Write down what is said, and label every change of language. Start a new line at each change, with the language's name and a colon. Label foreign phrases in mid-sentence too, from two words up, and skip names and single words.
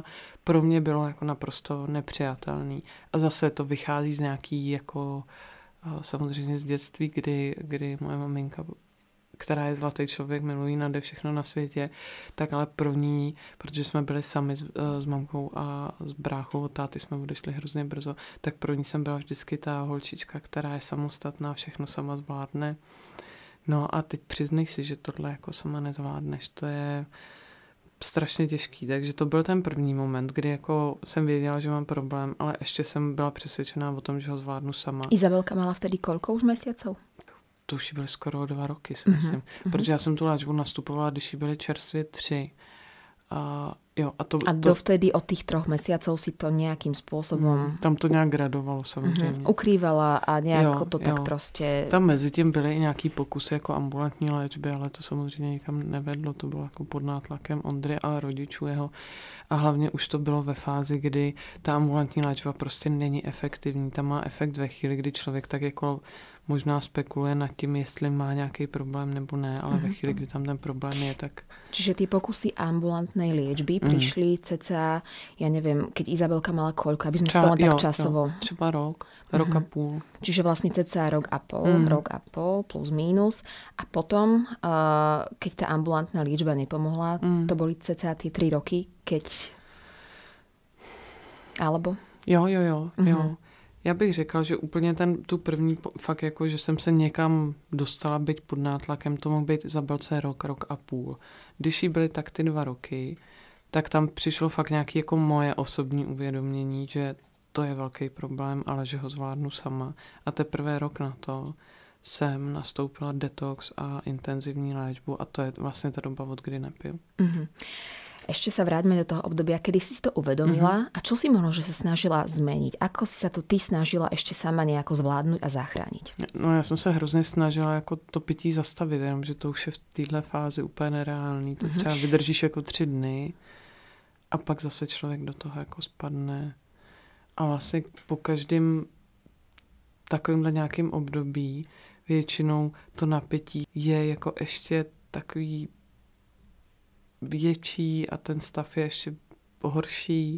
Czech: Pro mě bylo jako naprosto nepřijatelný. A zase to vychází z nějaký jako samozřejmě z dětství, kdy moje maminka, která je zlatý člověk, milují nade všechno na světě, tak ale pro ní, protože jsme byli sami s mamkou a s bráchou od táty, jsme odešli hrozně brzo, tak pro ní jsem byla vždycky ta holčička, která je samostatná, všechno sama zvládne. No a teď přiznej si, že tohle jako sama nezvládneš, to je strašně těžký, takže to byl ten první moment, kdy jako jsem věděla, že mám problém, ale ještě jsem byla přesvědčená o tom, že ho zvládnu sama.
Slovak: Izabelka mala vtedy koľko už mesiacov?
Czech: To už byly skoro 2 roky, si myslím. Protože já jsem tu léčbu nastupovala, když jí byly čerstvě 3.
Slovak: A dovtedy od tých 3 mesiacov si to nejakým spôsobom...
Czech: Tam to nějak gradovalo samozřejmě. Ukrývala a nějak to tak prostě... Tam mezi tím byly i nějaký pokusy jako ambulantní léčby, ale to samozřejmě nikam nevedlo. To bylo jako pod nátlakem Ondry a rodičů jeho. A hlavně už to bylo ve fázi, kdy ta ambulantní léčba prostě není efektivní. Tam má efekt ve chvíli, kdy člověk tak jako možná spekuluje nad tím, jestli má nějaký problém nebo ne, ale ve chvíli, kdy tam ten problém je, tak...
Slovak: Čiže tie pokusy ambulantnej liečby prišli cca, ja neviem, keď Izabelka mala koľko, aby sme stalo tak časovo.
Czech: Třeba rok a půl.
Slovak: Čiže vlastne cca rok a pol plus mínus. A potom, keď tá ambulantná liečba nepomohla, to boli cca tie 3 roky, keď... Alebo?
Czech: Jo. Já bych řekla, že úplně tu první fakt jako, že jsem se někam dostala být pod nátlakem, to mohl být Izabelce rok a půl. Když jí byly tak ty 2 roky, tak tam přišlo fakt nějaké jako moje osobní uvědomění, že to je velký problém, ale že ho zvládnu sama. A teprve rok na to jsem nastoupila detox a intenzivní léčbu a to je vlastně ta doba, od kdy nepiju.
Slovak: Ešte sa vráťme do toho obdobia, kedy si to uvedomila a čo si možno, že sa snažila zmeniť? Ako si sa to ty snažila ešte sama nejako zvládnuť a zachrániť?
Czech: No já jsem se hrozně snažila jako to pití zastavit, jenomže to už je v téhle fázi úplně nereálný. To třeba vydržíš jako 3 dny a pak zase člověk do toho jako spadne. A vlastně po každém takovémhle nějakém období většinou to napětí je jako ještě takový větší a ten stav je ještě horší.